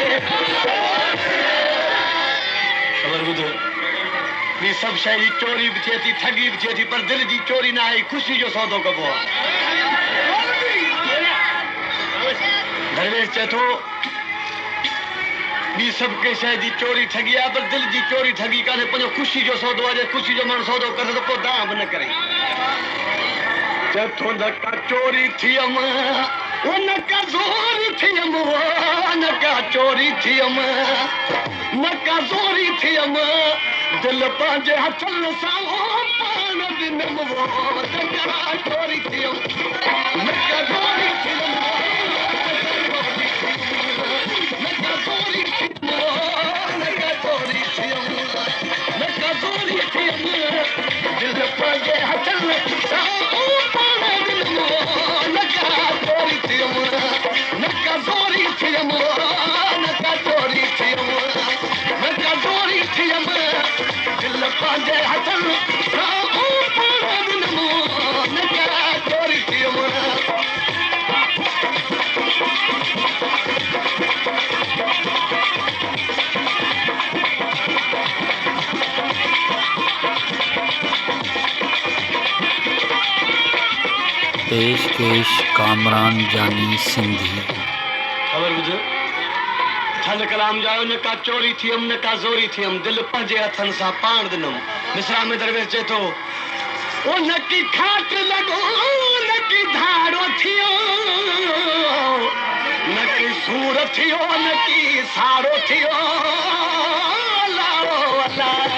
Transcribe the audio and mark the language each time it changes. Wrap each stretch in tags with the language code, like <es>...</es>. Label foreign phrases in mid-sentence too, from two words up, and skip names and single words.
<sd>खबर बुधो ये सब शई चोरी भी थिए थी, ठगी भी थिए थी, पर दिल जी चोरी ना आई, खुशी जो सौदो कबो आहे। दरवेश चए थो ॿी सभु कंहिं शइ जी चोरी ठगी आहे, पर दिलि जी चोरी ठगी कान्हे। पंहिंजो ख़ुशी जो सौदो आहे, ख़ुशी जो माण्हू सौदो करे त पोइ दाम बि न करे। चए थो न का चोरी थियमि ओ न का ज़ोरी थियमि, न का चोरी थियमि न का ज़ोरी थियमि, दिलि पंहिंजे हथनि सां पाण ॾिनमि, न का चोरी थियमि न का ज़ोरी थियमि, दिलि पंहिंजे हथनि सां पाण ॾिनमि, न का चोरी थियमि न का ज़ोरी थियमि, न का चोरी थियमि न का ज़ोरी थियमि, दिलि पंहिंजे हथनि सां पाण ॾिनमि, न का चोरी थियमि। पेशकेश कामरान जानी सिंधी। खबर बुझ ठल कलाम जायो, न का चोरी थियमि न का ज़ोरी थियमि, दिलि पंहिंजे हथनि सां पाण ॾिनमि। मिसरा में दरवेश चए थो ओ न की खाट लॻो न की धाड़ो थियो, न की सूर थियो न की साड़ो थियो, लाड़ो अला</sd>